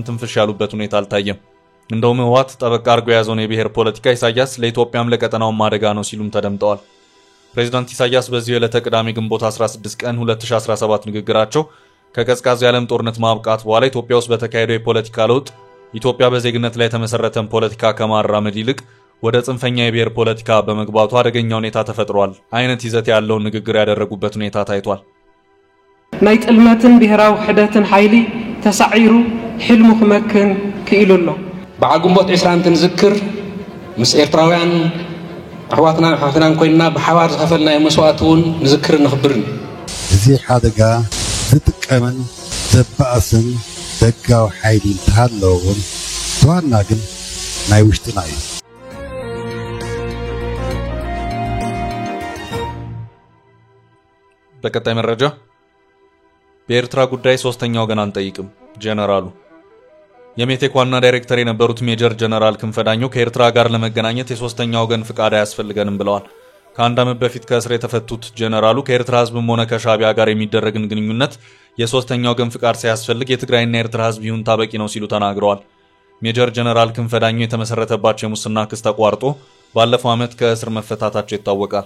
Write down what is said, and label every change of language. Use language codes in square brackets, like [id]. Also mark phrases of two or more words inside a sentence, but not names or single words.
[am] ትንፍሽ ያሉበት ሁኔታ አልታየም። እንደውም ህወሓት ጠበቅ አድርገው የያዘውን የብሔር ፖለቲካ ኢሳያስ ለኢትዮጵያም ለቀጠናውም አደጋ ነው ሲሉም ተደምጠዋል። ፕሬዝዳንት ኢሳያስ በዚህ ዕለተ ቅዳሜ ግንቦት 16 ቀን 2017 ንግግራቸው ከቀዝቃዛው የዓለም ጦርነት ማብቃት በኋላ ኢትዮጵያ ውስጥ በተካሄደው የፖለቲካ ለውጥ ኢትዮጵያ በዜግነት ላይ የተመሰረተን ፖለቲካ ከማራመድ ይልቅ ወደ ጽንፈኛ የብሔር ፖለቲካ በመግባቱ አደገኛ ሁኔታ ተፈጥሯል አይነት ይዘት ያለውን ንግግር ያደረጉበት ሁኔታ ታይቷል። [ti] ናይ ጥልመትን ብሔራዊ ውሕደትን ኃይሊ ተሳዒሩ ሕልሙ ክመክን ክኢሉሎ በዓል ግንቦት 20 ንዝክር ምስ ኤርትራውያን ኣሕዋትናን ኮይንና ብሓባር ዝኸፈልናዮ መስዋዕት እውን ንዝክር ንኽብርን እዚ ሓደጋ ዝጥቀምን ዘባእስን ደጋዊ ሓይሊ እንተሃለዎ እውን ተዋና ግን ናይ ውሽጥና እዩ። [am] በቀጣይ መረጃ በኤርትራ ጉዳይ ሶስተኛ ወገን አንጠይቅም ጀነራሉ። የሜቴክ ዋና ዳይሬክተር የነበሩት ሜጀር ጀነራል ክንፈዳኘው ከኤርትራ ጋር ለመገናኘት የሶስተኛ ወገን ፍቃድ አያስፈልገንም ብለዋል። ከአንድ ዓመት በፊት ከእስር የተፈቱት ጀነራሉ ከኤርትራ ህዝብም ሆነ ከሻቢያ ጋር የሚደረግን ግንኙነት የሶስተኛ ወገን ፍቃድ ሳያስፈልግ የትግራይና የኤርትራ ህዝብ ይሁንታ በቂ ነው ሲሉ ተናግረዋል። ሜጀር ጀነራል ክንፈዳኘው የተመሰረተባቸው የሙስና ክስ ተቋርጦ ባለፈው ዓመት ከእስር መፈታታቸው ይታወቃል።